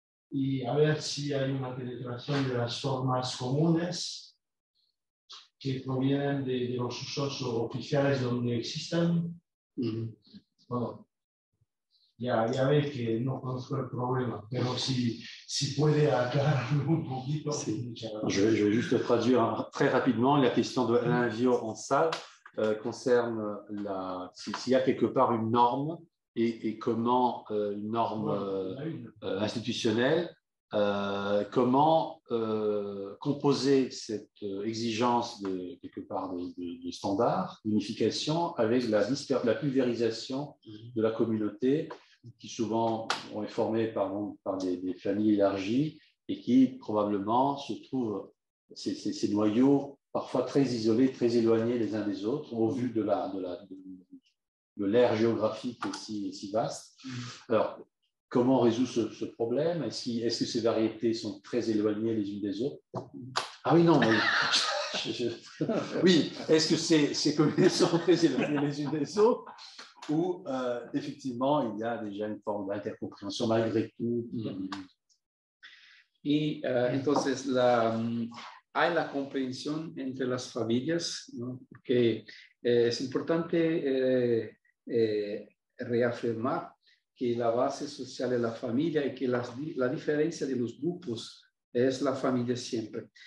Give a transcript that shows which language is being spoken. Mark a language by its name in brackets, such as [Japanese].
[Spanish] y a ver si hay una penetración de las formas comunes que provienen de los usos oficiales donde existan. Bueno, ya ve que no conozco el problema, pero si puede aclararlo un poquito. Sí. [French] Je vais juste traduire très rapidement. La question de Alain Viau en salle concerne s'il y a quelque part une norme et comment une norme institutionnelle, comment composer cette exigence de quelque part de standard, d'unification avec la pulvérisation de la communauté qui souvent est formée par des familles élargies et qui probablement se trouvent, ces noyaux parfois très isolés, très éloignés les uns des autres au vu de l'ère géographique si vaste. Alors, comment on résout ce problème? Est-ce que ces variétés sont très éloignées les unes des autres? Ah oui, non, mais oui, est-ce que ces communautés sont très éloignées les unes des autres? Ou effectivement, il y a déjà une forme d'intercompréhension malgré tout. [Spanish] Y entonces hay la comprensión entre las familias, ¿no? Porque es importante reafirmar que la base social es la familia y que la diferencia de los grupos es la familia siempre.